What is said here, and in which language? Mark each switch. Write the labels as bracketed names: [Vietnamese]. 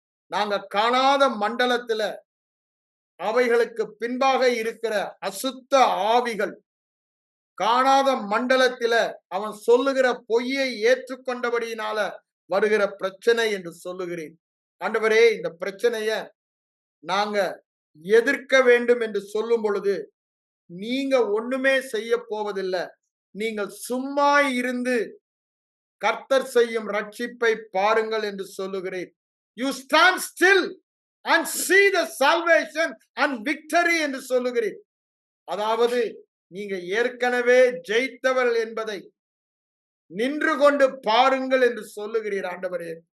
[Tamil] நாங்க காணாத மண்டலத்துல அவைகளுக்கு பின்பாக இருக்கிற அசுத்த ஆவிகள், காணாத மண்டலத்தில அவன் சொல்லுகிற பொய்யை ஏற்றுக்கொண்டபடியினால வருகிற பிரச்சனை என்று சொல்லுகிறேன். ஆண்டவரே, இந்த பிரச்சனைய நாங்க எதிர்க்க வேண்டும் என்று சொல்லும் பொழுது நீங்க ஒண்ணுமே செய்ய போவதில்லை. நீங்கள் சும்மா இருந்து கர்த்தர் செய்யும் ரட்சிப்பை பாருங்கள் என்று சொல்லுகிறேன். [English] you stand still and see the salvation and victory [Tamil] என்று சொல்லுகிறேன். அதாவது நீங்க ஏற்கனவே ஜெயித்தவர்கள் என்பதை நின்று கொண்டு பாருங்கள் என்று சொல்லுகிறீர் ஆண்டவரே.